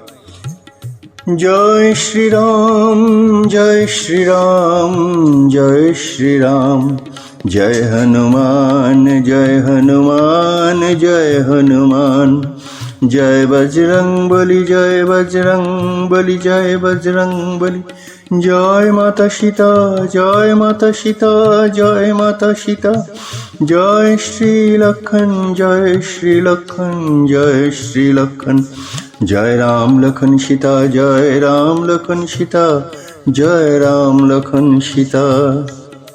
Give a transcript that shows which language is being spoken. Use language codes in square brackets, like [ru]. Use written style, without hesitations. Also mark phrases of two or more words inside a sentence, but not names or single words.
[hi] जय श्री राम जय श्री राम जय श्री राम जय हनुमान जय हनुमान जय हनुमान जय बजरंग बली जय बजरंग बली जय बजरंग बली [bn] জয় মাতা সীতা, জয় মাতা সীতা, জয় মাতা সীতা, জয় শ্রী লক্ষণ, জয় শ্রী লক্ষণ, জয় শ্রী লক্ষণ, জয় রাম লক্ষণ সীতা, জয় রাম লক্ষণ সীতা, জয় রাম লক্ষণ সীতা।